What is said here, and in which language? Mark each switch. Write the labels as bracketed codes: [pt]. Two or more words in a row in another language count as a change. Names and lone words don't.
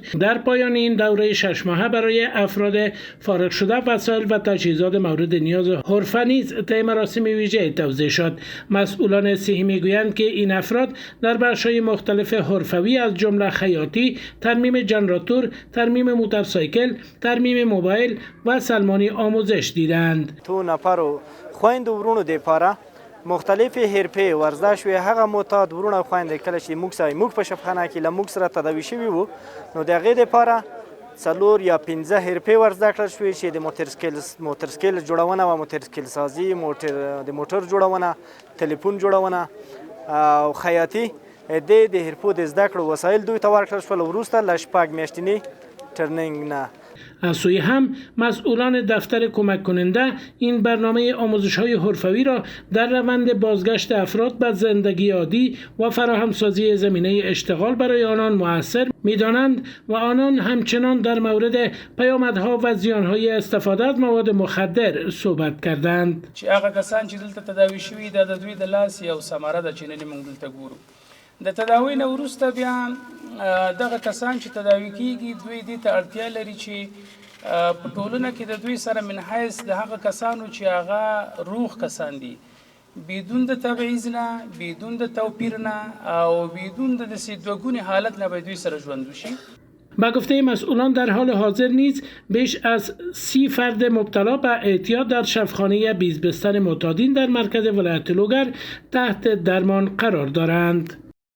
[fa] در پایان این دوره 6 ماهه برای افراد فارغ شده وسایل و تجهیزات مورد نیاز حرفه نیز طی مراسم ویژه توزیع شد. مسئولان صحی میگویند که این افراد در بخش‌های مختلف حرفوی از جمله خیاطی، ترمیم جنراتور، ترمیم موتورسایکل، ترمیم موبایل و سلمانی آموزش دیدند. [ps] تو نفرو خويند ورونو د پاره مختلف حرفه ورزش و هغه معتاد ورونه خويند کله چې موږ په شفاخانه کې لموږ سره تداوي شوي وو نو دغه د پاره 4 یا 15 حرفه ورزده کړل شوې چې د موتورسایکل جوړونه او موتورسایکل سازي د موټر جوړونه، ټلیفون جوړونه او خیاطي د حرفو د زده کړو وسایل دوی ته ورکړل شول. وروسته له 6 میاشتنی ترنینگ نه. [fa] از سوی هم مسئولان دفتر کمک کننده این برنامه آموزش‌های حرفوی را در روند بازگشت افراد به زندگی عادی و فراهمسازی زمینه اشتغال برای آنان مؤثر می‌دانند و آنان همچنان در مورد پیامدها و زیان‌های استفاده از مواد مخدر صحبت کردند. [ps] چې هغه کسان چې دلته تداوي شوي د دوی د لاس یو ثمره ده چې نن موږ دلته ګورو. د تداوی نه وروسته بیا دغه کسان چې تداوی کیږي دوی دې ته اړتیا لري چې په ټولنه کې د دوی سره من حیث د هغه کسانو چې هغه روغ کسان دي بدون د تبعیض نه، بدون د توپیر نه او بدون د دوگونی حالت نه به دوی سره ژوند وشي. [fa] با گفته مسئولان در حال حاضر نیز بیش از 30 فرد مبتلا به اعتیاد در شفاخانه 20 بستر معتادین در مرکز ولایت لوگر تحت درمان قرار دارند.